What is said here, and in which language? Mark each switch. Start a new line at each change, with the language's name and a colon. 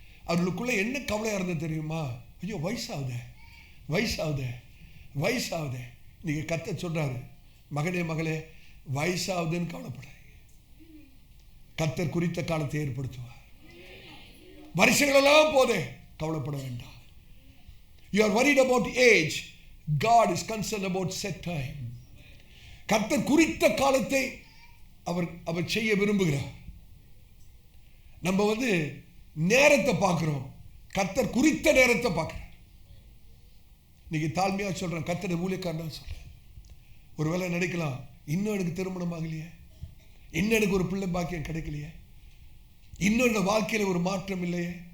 Tamil: அவர்களுக்குள்ள என்ன கவலையா இருந்தது தெரியுமா? ஐயோ வயசாகுதே, வயசாகுதே, வயசாகுதே. நீங்க கர்த்தர் சொல்றாரு, மகனே மகளே, வயசாகுதுன்னு கவலைப்படாதீங்க. கர்த்தர் குறித்த காலத்தை ஏற்படுத்துவார். வருஷங்கள் எல்லாம் போதே, கவலைப்பட வேண்டாம்.
English: You are worried about age. God is concerned about set time.
Tamil: கர்த்தர் குறித்த காலத்தை அவர் செய்ய விரும்புகிறார். நம்ம நேரத்தை பார்க்கிறோம், கர்த்தர் குறித்த நேரத்தை பார்க்கிறார். இன்னைக்கு தாழ்மையா சொல்றேன், கர்த்தர் ஊழியக்காரனா சொல்றேன். ஒருவேளை நினைக்கலாம், இன்னும் எனக்கு திருமணம் ஆகலையே, இன்னும் எனக்கு ஒரு பிள்ளை பாக்கியம் கிடைக்கலையே, இன்னும் இந்த வாழ்க்கையில ஒரு மாற்றம் இல்லையே.